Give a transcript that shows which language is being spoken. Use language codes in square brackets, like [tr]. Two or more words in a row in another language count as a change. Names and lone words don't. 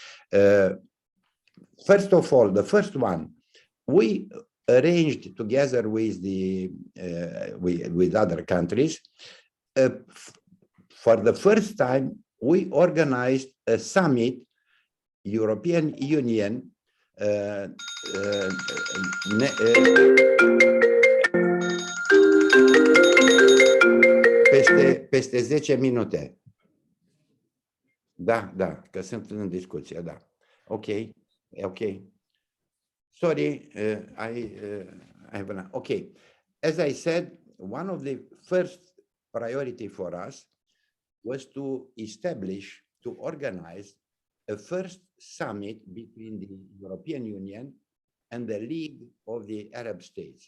[en] First of all, the first one, we arranged together with with other countries. For the first time, we organized a summit, European Union, [ro] peste 10 minute. Da, că sunt în discuție, da. [en] Ok. Sorry, I have an, okay. As I said, one of the first priority for us was to establish, to organize a first summit between the European Union and the League of the Arab States.